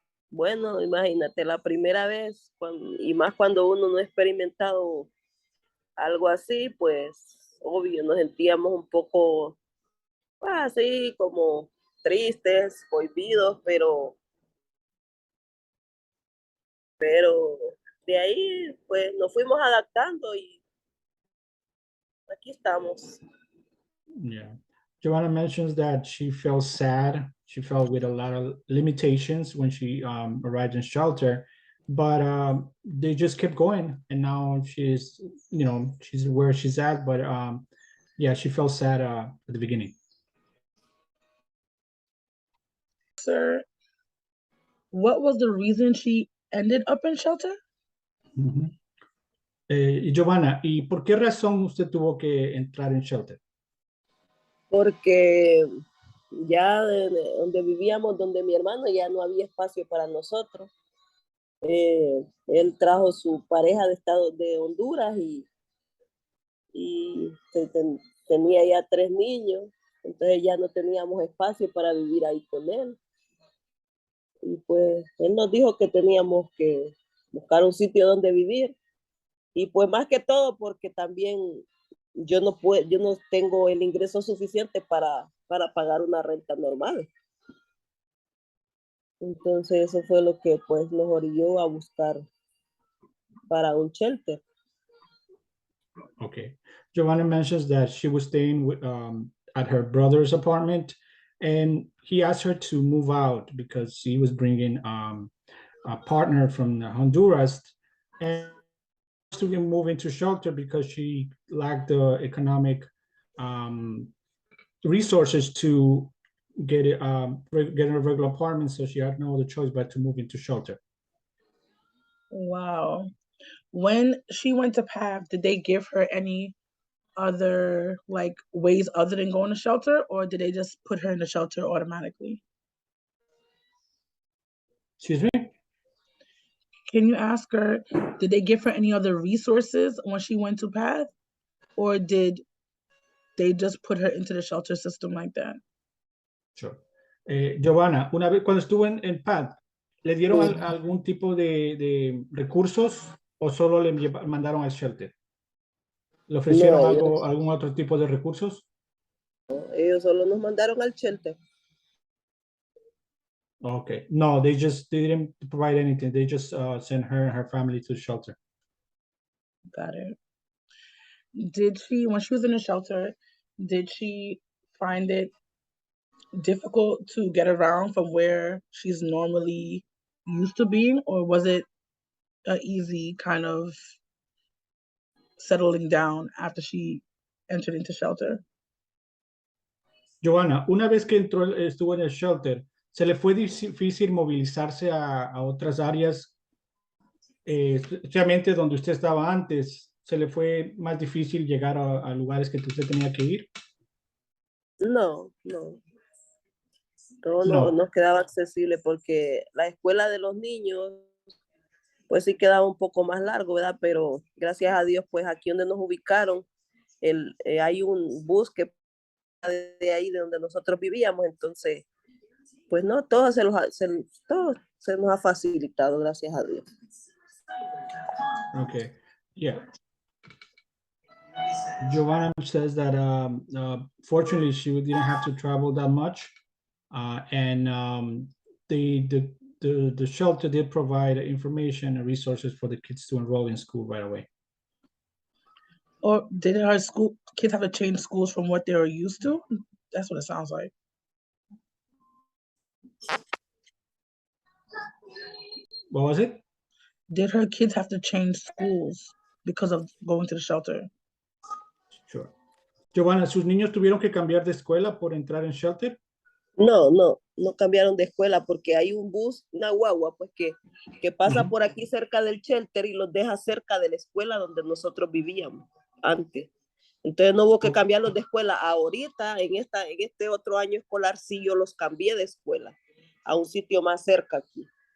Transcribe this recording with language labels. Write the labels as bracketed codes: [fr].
[es] Bueno, imagínate, la primera vez, y más cuando uno no ha experimentado algo así, pues obvio, nos sentíamos un poco así como tristes, cohibidos, pero de ahí pues nos fuimos adaptando y aquí estamos. [en] Yeah. Giovanna mentions that she felt sad. She felt with a lot of limitations when she arrived in shelter, but they just kept going, and now she's where she's at. But yeah, she felt sad at the beginning. Sir, what was the reason she ended up in shelter? [es] Giovanna, ¿y por qué razón usted tuvo que entrar en shelter? Porque ya donde vivíamos, donde mi hermano, ya no había espacio para nosotros. Él trajo su pareja de Honduras y tenía ya 3 niños, entonces ya no teníamos espacio para vivir ahí con él. Y pues él nos dijo que teníamos que buscar un sitio donde vivir. Y pues más que todo porque también yo no tengo el ingreso suficiente para pagar una renta normal. Entonces eso fue lo que pues nos orilló a buscar para un shelter. [en] Okay. Giovanna mentions that she was staying at her brother's apartment, and he asked her to move out because he was bringing a partner from Honduras, and to move into shelter because she lacked the economic resources to get a regular apartment, so she had no other choice but to move into shelter. Wow. When she went to PATH, did they give her any other like ways other than going to shelter, or did they just put her in the shelter automatically? Excuse me? Can you ask her, did they give her any other resources when she went to PATH, or did they just put her into the shelter system like that? Sure. [es] Giovanna, una vez cuando estuvo en PAD, ¿le dieron algún tipo de recursos o solo le mandaron al shelter? ¿Le ofrecieron No, algún otro tipo de recursos? ellos solo nos mandaron al shelter. [en] Okay. No, they didn't provide anything. They just sent her and her family to the shelter. Got it. Did she, when she was in the shelter, did she find it difficult to get around from where she's normally used to being, or was it an easy kind of settling down after she entered into shelter? [es] Giovanna, una vez que estuvo en el shelter, ¿se le fue difícil movilizarse a otras áreas, especialmente donde usted estaba antes? ¿Se le fue más difícil llegar a lugares que usted tenía que ir? No. Todo no nos quedaba accesible porque la escuela de los niños pues sí quedaba un poco más largo, ¿verdad? Pero gracias a Dios, pues aquí donde nos ubicaron, hay un bus que de ahí de donde nosotros vivíamos, entonces, pues no, todo todo se nos ha facilitado, gracias a Dios. [en] Okay, yeah. Giovanna says that fortunately she didn't have to travel that much, and the shelter did provide information and resources for the kids to enroll in school right away. Or did her school kids have to change schools from what they were used to? That's what it sounds like. What was it? Did her kids have to change schools because of going to the shelter? Sure. [es] Giovanna, ¿sus niños tuvieron que cambiar de escuela por entrar en shelter? No cambiaron de escuela porque hay un bus, una guagua, pues que pasa por aquí cerca del shelter y los deja cerca de la escuela donde nosotros vivíamos antes. Entonces no hubo que cambiarlos de escuela. Ahorita, en este otro año escolar, sí yo los cambié de escuela a un sitio más cerca aquí.